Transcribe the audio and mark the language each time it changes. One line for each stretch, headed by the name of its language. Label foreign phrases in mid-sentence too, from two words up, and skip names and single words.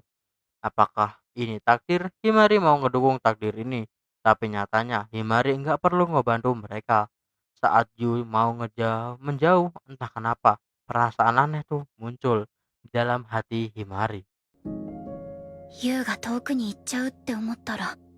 Indonesian: Apakah ini takdir? Himari mau ngedukung takdir ini. Tapi nyatanya Himari nggak perlu ngebantu mereka. Saat Yu mau menjauh, entah kenapa perasaan aneh tuh muncul di dalam hati Himari.
Japanese: 優が遠くに行っちゃうって思ったら